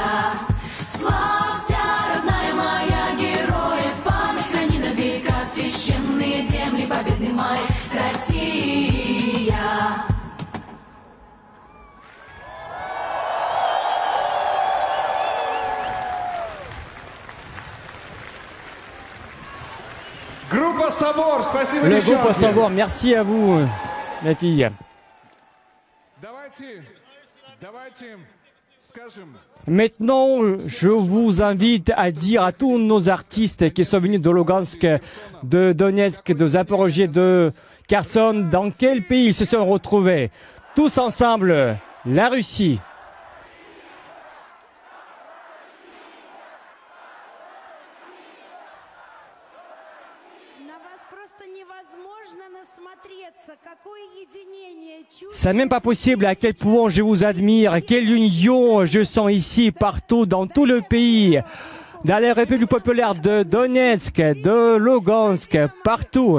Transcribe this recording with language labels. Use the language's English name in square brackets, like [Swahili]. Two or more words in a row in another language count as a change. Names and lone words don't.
[Russian] Славься, родная моя, героев память храни на века, священные земли, победный май, Россия. Группа Собор, спасибо, [French] Le [Russian] девчонки. [French] groupe Sobor, merci à vous, les filles. [Russian] Давайте скажем. [French] Maintenant, je vous invite à dire à tous nos artistes qui sont venus de Lugansk, de Donetsk, de Zaporozhye, de Kherson, dans quel pays ils se sont retrouvés. Tous ensemble, la Russie. C'est même pas possible à quel point je vous admire, quelle union je sens ici, partout, dans tout le pays, dans les républiques populaires de Donetsk, de Lugansk, partout.